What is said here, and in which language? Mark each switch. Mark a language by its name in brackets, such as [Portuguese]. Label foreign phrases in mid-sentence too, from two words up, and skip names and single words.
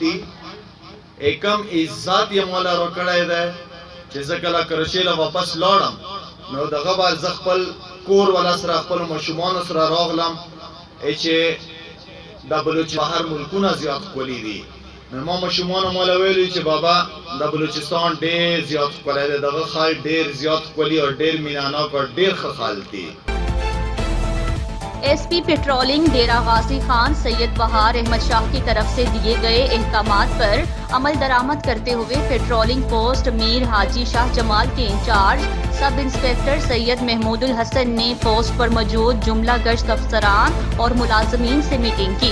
[Pashto] دي کم عزت یې ماله راکړی دی چې زه کله کراچۍ له واپس لاړم نو دغه به زه خپل کور والا سره خپلو ماشومانو سره راغلم چې دا بلوچ بهر ملکونه زیات ښکلي دي نو ما ماشومانو ماله ویلي چې بابا دا بلوچستان ډېر زیات ښکلی دی دغه خلک ډېر زیات ښکلي او ډېر مینهناک او ډېر ښه خلک دي۔ [Urdu] SP پیٹرولنگ ڈیرہ غازی خان سید بہار احمد شاہ کی طرف سے دیے گئے احکامات پر عمل درآمد کرتے ہوئے پیٹرولنگ پوسٹ میر حاجی شاہ جمال کے انچارج سب انسپکٹر سید محمود الحسن نے پوسٹ پر موجود جملہ گشت افسران اور ملازمین سے میٹنگ کی۔